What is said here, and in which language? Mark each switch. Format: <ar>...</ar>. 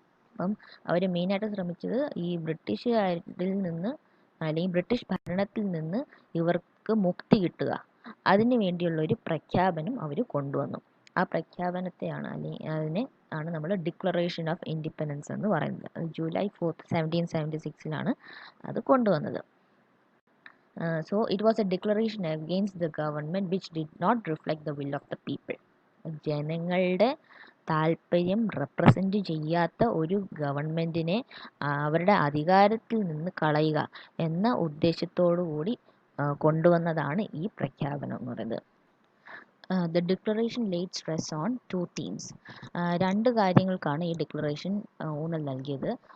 <ml>അപ്പം അവർ മെയിനായിട്ട് ശ്രമിച്ചത് ഈ ബ്രിട്ടീഷുകാരിൽ നിന്ന് അല്ലെങ്കിൽ ബ്രിട്ടീഷ് ഭരണത്തിൽ നിന്ന് ഇവർക്ക് മുക്തി കിട്ടുക, അതിന് വേണ്ടിയുള്ള ഒരു പ്രഖ്യാപനം അവർ കൊണ്ടുവന്നു. ആ പ്രഖ്യാപനത്തെയാണ് അതിനെ ആണ് നമ്മൾ ഡിക്ലറേഷൻ ഓഫ് ഇൻഡിപെൻഡൻസ് എന്ന് പറയുന്നത്. അത് ജൂലൈ 4, 1776 അത് കൊണ്ടുവന്നത്.</ml> <en>So it was a declaration against the government which did not reflect the will of the people.</en> <ml>ജനങ്ങളുടെ താല്പര്യം റെപ്രസെൻ്റ് ചെയ്യാത്ത ഒരു ഗവൺമെൻറ്റിനെ അവരുടെ അധികാരത്തിൽ നിന്ന് കളയുക എന്ന ഉദ്ദേശത്തോടു കൂടി കൊണ്ടുവന്നതാണ് ഈ പ്രഖ്യാപനം എന്ന് പറയുന്നത്.</ml> <en>The declaration laid stress on 2 themes.</en> <ml>രണ്ട് കാര്യങ്ങൾക്കാണ് ഈ ഡിക്ലറേഷൻ ഊന്നൽ നൽകിയത്.</ml>